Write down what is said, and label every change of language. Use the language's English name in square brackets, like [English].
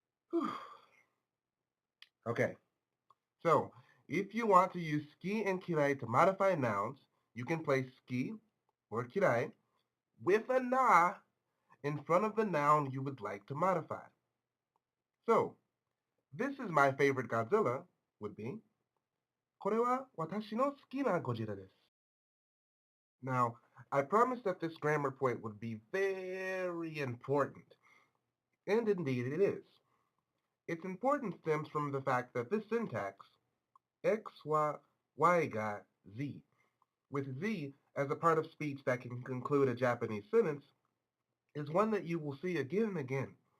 [English] Whew. Okay, so if you want to use ski and kirai to modify nouns, you can place ski or kirai with a na in front of the noun you would like to modify. So, this is my favorite Godzilla. would be, [Japanese] これは私の好きなゴジラです. [English] Now, I promised that this grammar point would be very important, and indeed it is. Its importance stems from the fact that this syntax, x, y ga z, with z as a part of speech that can conclude a Japanese sentence, is one that you will see again and again.